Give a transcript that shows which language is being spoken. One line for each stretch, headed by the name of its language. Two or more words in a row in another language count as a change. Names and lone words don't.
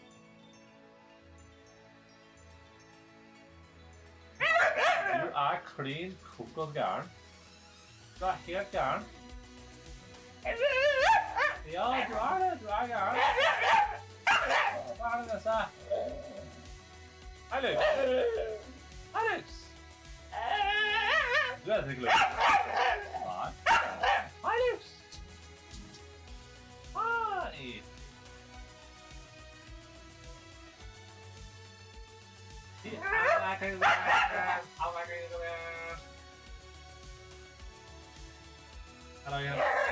Norwegian: Du er klin kokos gæren. Du er helt gæren. Ja, du er det. Du er gæren. Hva er det dette? Alex! Alex!
English: You gotta take a look. Hi. Hi, Lips. Hi. Hello, yeah.